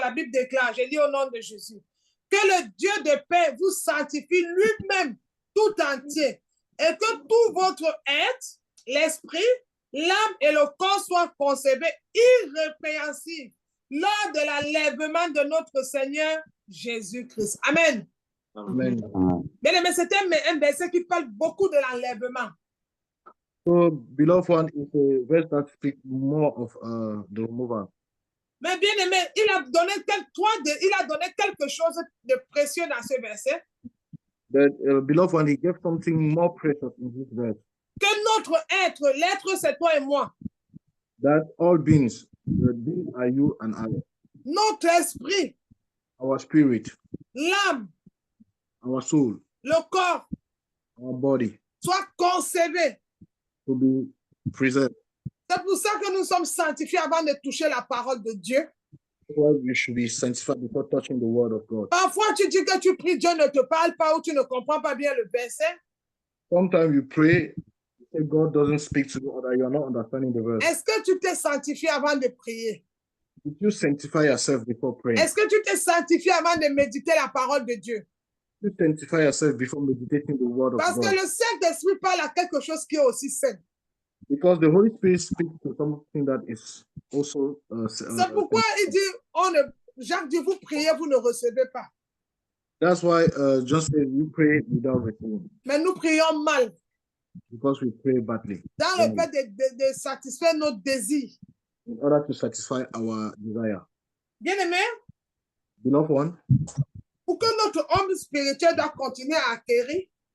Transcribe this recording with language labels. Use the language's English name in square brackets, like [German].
[French] La Bible déclare, je lis au nom de Jésus. Que le Dieu de paix vous sanctifie lui-même tout entier et que tout votre être, l'esprit, l'âme et le corps soient conservés irrépréhensibles lors de l'enlèvement de notre Seigneur Jésus-Christ. Amen. Amen. Bien-aimé, c'est un verset qui parle beaucoup de l'enlèvement. [English] So, beloved one, is a verse that speaks more of the removal. [French] Mais bien aimé, il a donné quelque chose de précieux dans ce verset. [English] But beloved one, he gave something more precious in this verse. [French] Que notre être, l'être c'est toi et moi. [English] That all beings, the beings are you and I. [French] Notre esprit, [English] Our spirit, [French] l'âme, [English] our soul, [French] le corps, [English] our body, [French] soit conservé. [English] to be preserved. [French] C'est pour ça que nous sommes sanctifiés avant de toucher la parole de Dieu. [English] Why we should be sanctified before touching the word of God. [French] Parfois, tu dis que tu pries, Dieu ne te parle pas ou tu ne comprends pas bien le verset. [English] Sometimes you pray, you say God doesn't speak to you or that you are not understanding the verse. [French] Est-ce que tu t'es sanctifié avant de prier? [English] Did you sanctify yourself before praying? [French] Est-ce que tu t'es sanctifié avant de méditer la parole de Dieu? [English] You sanctify yourself before meditating the word of [French] Parce que [English] God. [French] le Saint-Esprit parle à quelque chose qui est aussi saint. [English] Because the Holy Spirit speaks to something that is also [French] C'est pourquoi il dit, Jacques dit, vous priez, vous ne recevez pas. [English] that's why John said you pray without receiving. [French] Mais nous prions mal, [English] Because we pray badly. [French] dans le fait de satisfaire nos désirs. [English] In order to satisfy our desire. [French] Bien-aimé, [English] Beloved one, [French] pour que notre homme spirituel doit continuer à acquérir,